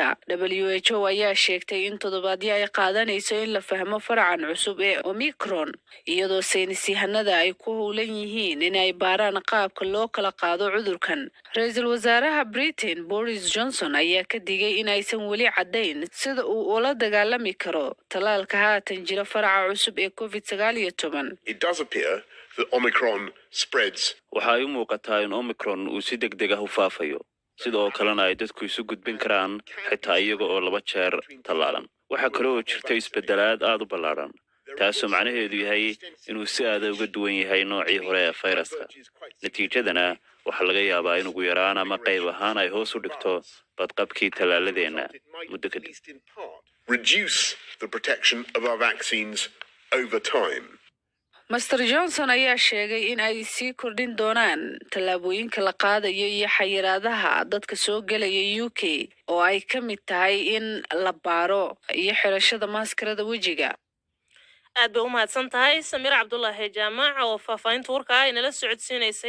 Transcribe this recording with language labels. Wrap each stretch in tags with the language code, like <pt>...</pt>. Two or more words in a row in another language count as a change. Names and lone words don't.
<so>WHO ayaa sheegtay in toddobaadyo ay qaadanayso in la fahmo faracan cusub ee Omicron, iyadoo saynisyahanada ay ku howlan yihiin in ay baaraan qaabka loo kala qaado cudurkan. Ra'iisul Wasaaraha Britain Boris Johnson ayaa ka digay in aysan weli caddayn sida uu ula dagaalami karo talaalka haatan jira faraca cusub ee COVID-19.</so> <en>It does appear that Omicron spreads.</en> <so>waxa ay u muuqataa in Omicron uu si degdeg ah u faafayo, sidoo kalena ay dadku isu gudbin karaan xitaa iyaga oo 2 jeer tallaalan. waxaa kale oo jirta isbeddelaad aad u ballaaran, taasoo macnaheedu yahay inuu si aad uga duwan yahay noocii hore ee fayraska. natiijadana waxaa laga yaabaa in ugu yaraan ama qayb ahaan ay hoos u dhigto badqabkii tallaaladeenna muddo kadib.</so> <en>Reduce the protection of our vaccines over time.</en> <so>Mr. Johnson ayaa sheegay in ay sii kordhin doonaan tallaabooyinka la qaadayo iyo xayiraadaha dadka soo galaya UK oo ay ka mid tahay in la baaro iyo xirashada maskarada wejiga. aad bay u mahadsan tahay Samiira Cabdulaahi Jaamac oo faafahinta warka ay nala socodsiinaysay.</so>